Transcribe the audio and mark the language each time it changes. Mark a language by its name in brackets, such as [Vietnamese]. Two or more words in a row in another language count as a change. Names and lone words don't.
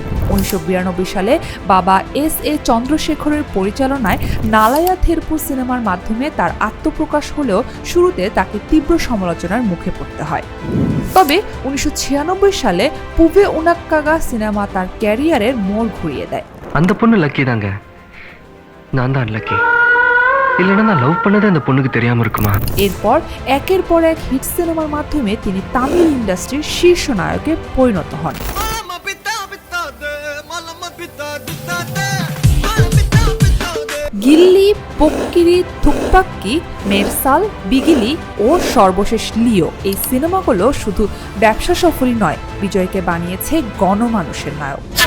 [Bangla] 1992 সালে বাবা S.A. চন্দ্রশেখরের পরিচালনায় নালায়া থেরপু সিনেমার মাধ্যমে তার আত্মপ্রকাশ হলেও শুরুতে তাকে তীব্র সমালোচনার মুখে পড়তে হয়। তবে 1996 সালে পুভে উনাক্কাগা সিনেমা তার ক্যারিয়ারের মোড় ঘুরিয়ে দেয়। [Tamil] அந்த பொண்ணு லக்கி தாங்க, நான் தான் லக்கி. இல்லைன்னா நான் லவ் பண்ணதே அந்த பொண்ணுக்கு தெரியாம இருக்குமா? [Bangla] এরপর একের পর এক হিট সিনেমার মাধ্যমে তিনি তামিল ইন্ডাস্ট্রির শীর্ষ নায়কে পরিণত হন। গিল্লি, পোক্কিরি, থুপ্পাক্কি, মেরসাল, বিগিলি ও সর্বশেষ লিও, এই সিনেমাগুলো শুধু ব্যবসা সফলই নয়, বিজয়কে বানিয়েছে গণমানুষের নায়ক।